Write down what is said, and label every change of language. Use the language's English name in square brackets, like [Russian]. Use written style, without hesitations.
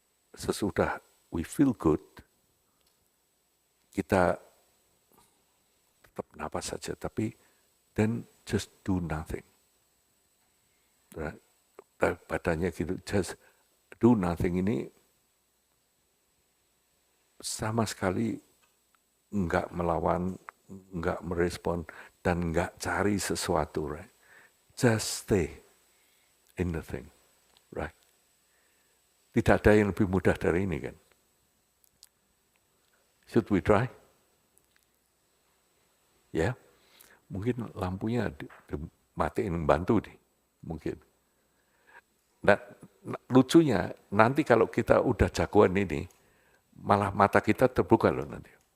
[Indonesian] Sesudah [English] we feel good, [Indonesian] kita tetap nafas saja, tapi [English] then just do nothing. Right? [Indonesian] Badannya gitu, [English] just do nothing [Indonesian] ini sama sekali enggak melawan, enggak merespon, dan enggak cari sesuatu, right? [English] Just stay in the thing, right? [Indonesian] Tidak ada yang lebih mudah dari ini kan? [English] Should we try? [Indonesian] Ya, mungkin lampunya dimatiin bantu nih, mungkin. Nah, lucunya nanti kalau kita udah jagoan ini, malah mata kita terbuka loh nanti.